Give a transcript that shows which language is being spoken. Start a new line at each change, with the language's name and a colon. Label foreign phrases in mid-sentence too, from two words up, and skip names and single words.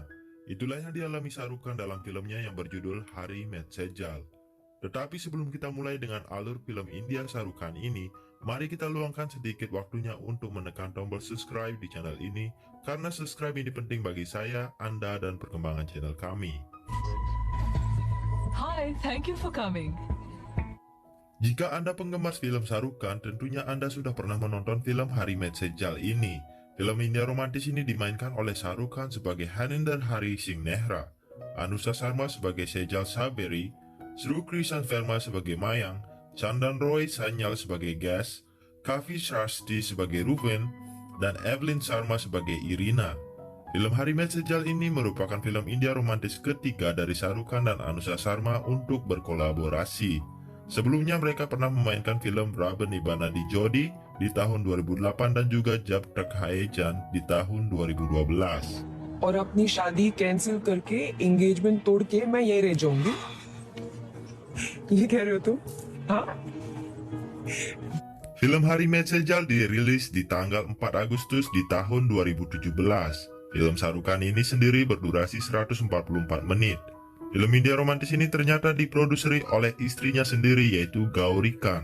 Indonesian: Itulah yang dialami Shah Rukh Khan dalam filmnya yang berjudul Harry Met Sejal. Tetapi sebelum kita mulai dengan alur film India Shah Rukh Khan ini, mari kita luangkan sedikit waktunya untuk menekan tombol subscribe di channel ini, karena subscribe ini penting bagi saya, Anda, dan perkembangan channel kami.
English: Hi, thank you for coming.
Indonesian: Jika Anda penggemar film Shah Rukh Khan, tentunya Anda sudah pernah menonton film Harry Met Sejal ini. Film India romantis ini dimainkan oleh Shah Rukh Khan sebagai Harinder Hari Singh Nehra, Anusha Sharma sebagai Sejal Saberi, Shrukrishan Verma sebagai Mayang, Chandan Roy Sanyal sebagai Gas, Kavi Shrasti sebagai Ruben, dan Evelyn Sharma sebagai Irina. Film Harry Met Sejal ini merupakan film India romantis ketiga dari Shah Rukh Khan dan Anusha Sharma untuk berkolaborasi. Sebelumnya mereka pernah memainkan film Rab Nibhana di Jodi di tahun 2008 dan juga Jab Tak Hai Jaan di tahun 2012.
Hindi: और अपनी शादी कैंसिल करके एंगेजमेंट तोड़ के मैं यहीं रह जाऊंगी ये कह रहे हो तुम हाँ
Indonesian: Film Harry Met Sejal dirilis di tanggal 4 Agustus di tahun 2017. Film Shah Rukh Khan ini sendiri berdurasi 144 menit. Film India romantis ini ternyata diproduseri oleh istrinya sendiri, yaitu Gauri Khan.